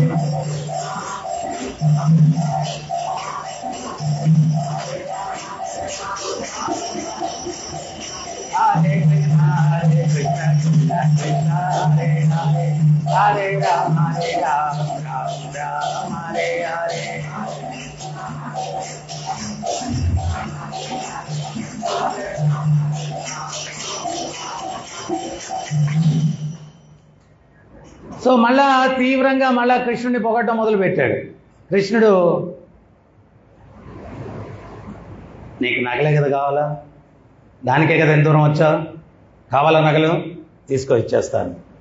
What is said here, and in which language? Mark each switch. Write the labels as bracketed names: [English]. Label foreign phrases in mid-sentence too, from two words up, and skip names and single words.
[Sanskrit] हरे कृष्ण कृष्ण कृष्ण हरे हरे, हरे राम राम राम हरे हरे. [Telugu] సో మళ్ళా తీవ్రంగా మళ్ళా కృష్ణుడిని పొగట్టడం మొదలుపెట్టాడు. కృష్ణుడు, నీకు నగలే కదా కావాలా, దానికే కదా ఎంత దూరం వచ్చావు, కావాలా నగలు, తీసుకో ఇచ్చేస్తాను.